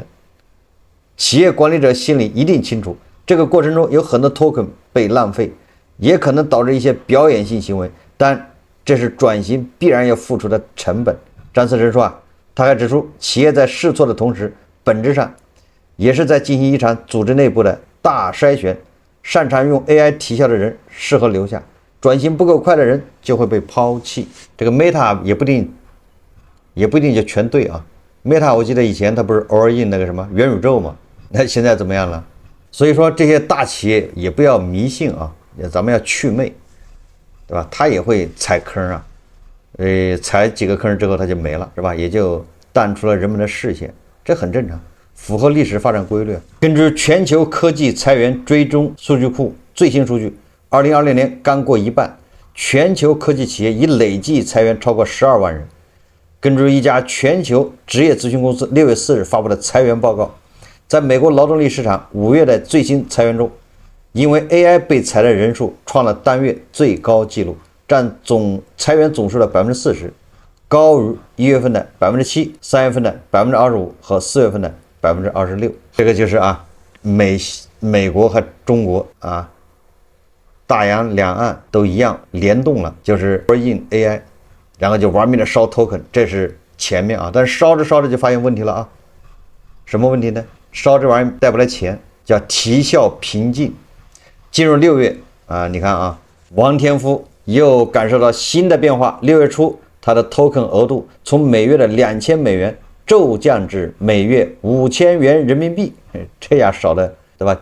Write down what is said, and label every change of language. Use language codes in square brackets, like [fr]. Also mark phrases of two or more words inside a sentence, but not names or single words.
[zh] 企業管理者心裡一定清楚，這個過程中有很多 token 被浪費，也可能導致一些表演性行為，但這是轉型必然要付出的成本。张思成說他還指出，企業在試錯的同時，本質上也是在進行一場組織內部的大篩選，擅長用 AI 提效的人適合留下，轉型不夠快的人就會被拋棄。這個 Meta 也不一定就全對 Meta 我記得以前它不是 [en] all in [zh] 那個什麼元宇宙嘛，那現在怎麼樣了？所以說這些大企業也不要迷信啊，咱們要祛魅，對吧？它也會踩坑啊，踩幾個坑之後它就沒了，是吧？也就淡出了人們的視線，這很正常，符合歷史發展規律。根據全球科技裁員追蹤數據庫最新數據，2020年剛過一半，全球科技企業已累計裁員超過12萬人。根據一家全球職業諮詢公司6月4日發布的裁員報告，在美國勞動力市場5月的最新裁员中，因為 AI 被裁的人數創了單月最高紀錄，占總裁員總數的40%，高於1月份的7%、3月份的25%和4月份的26%。這個就是美國和中國啊，大洋兩岸都一樣聯動了，就是 [en] all in AI。 [zh] 然後就玩命的燒 token， 这是前面啊，但是燒着燒着就发现問題了啊。什麼問題呢？燒這玩意帶不來錢，叫提效瓶頸。進入6月啊，你看啊，王天夫又感受到新的變化。6月初，他的 token 額度從每月的2000美元驟降至每月5000元人民幣，這樣少的，對吧？